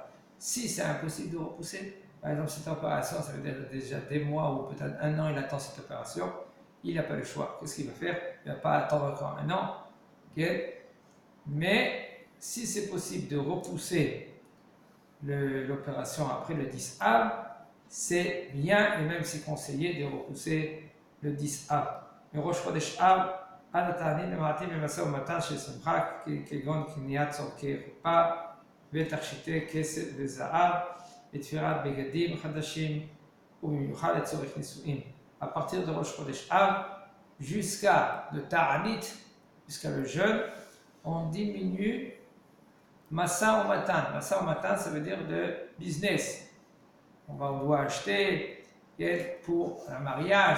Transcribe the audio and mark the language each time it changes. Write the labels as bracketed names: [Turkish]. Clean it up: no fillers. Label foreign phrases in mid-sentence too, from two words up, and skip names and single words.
[French] Si c'est impossible de repousser, par exemple cette opération, ça veut dire déjà des mois ou peut-être un an, il attend cette opération, il n'a pas le choix. Qu'est-ce qu'il va faire? Il ne va pas attendre encore un an. Okay? Mais si c'est possible de repousser l'opération après le 10 Av, c'est bien et même c'est conseillé de repousser le 10 Av. [Hebrew] Mais Rosh Chodesh Av, עד התענית למעטים במשא ומתן של שמחה כגון קניית צורכי חופה ותכשיטי כסף וזהב ותפירת בגדים חדשים ובמיוחד לצורך נישואין. [French] À partir de Rosh Chodesh Av jusqu'à le Ta'anit, jusqu'à le jeûne, on diminue [Hebrew] משא ומתן. משא ומתן, [French] ça veut dire de business. On doit acheter pour un mariage.